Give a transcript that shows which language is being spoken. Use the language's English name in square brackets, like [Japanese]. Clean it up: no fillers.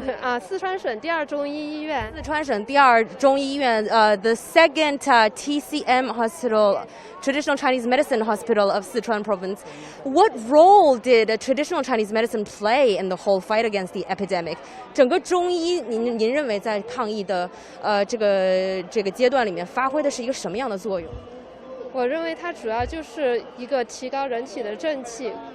[Chinese] 啊，四川省第二中医医院。 [English] 四川省第二中医医院 the second TCM hospital, traditional Chinese medicine hospital of Sichuan province. What role did traditional Chinese medicine play in the whole fight against the epidemic? [Chinese] 整个中医，您认为在抗疫的这个阶段里面发挥的是一个什么样的作用？我认为它主要就是一个提高人体的正气。